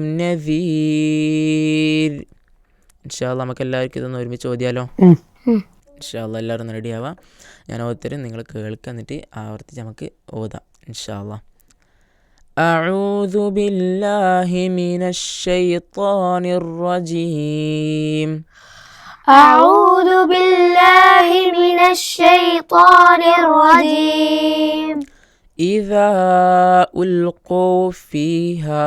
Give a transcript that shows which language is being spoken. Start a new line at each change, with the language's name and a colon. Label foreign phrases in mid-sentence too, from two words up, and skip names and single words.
Arabic: نذير. إن شاء الله
Malayalam: നമുക്ക് എല്ലാവർക്കും ഇതൊന്ന് ഒരുമിച്ച് ഓതിയാലോ?
Arabic: إن شاء الله
Malayalam: എല്ലാവരും ഒന്ന് റെഡി ആവാം. ഞാൻ ഓത്തരും, നിങ്ങൾ കേൾക്കുക, എന്നിട്ട് ആവർത്തിച്ച് നമുക്ക് ഓതാം
Arabic: إن شاء الله. أعوذ بالله من الشيطان الرجيم. أعوذ بالله من الشيطان الرجيم. إذا ألقوا فيها